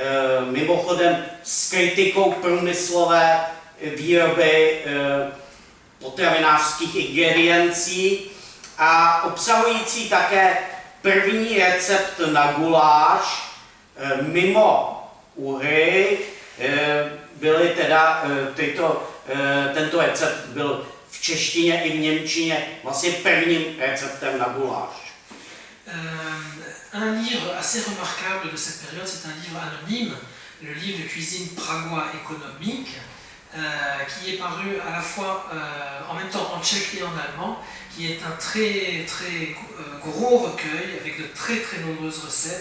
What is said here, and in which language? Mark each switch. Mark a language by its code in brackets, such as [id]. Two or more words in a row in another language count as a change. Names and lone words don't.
[cs] mimochodem s kritikou průmyslové výroby potravinářských ingrediencí a obsahující také první recept na guláš mimo uhry. Tento recept byl v češtině i v němčině vlastně prvním receptem na guláš. [fr] Un livre assez remarquable de cette période, c'est un livre anonyme, le livre de cuisine pragois économique, qui est paru à la fois en même temps en tchèque et en allemand, qui est un très gros recueil avec de très nombreuses recettes.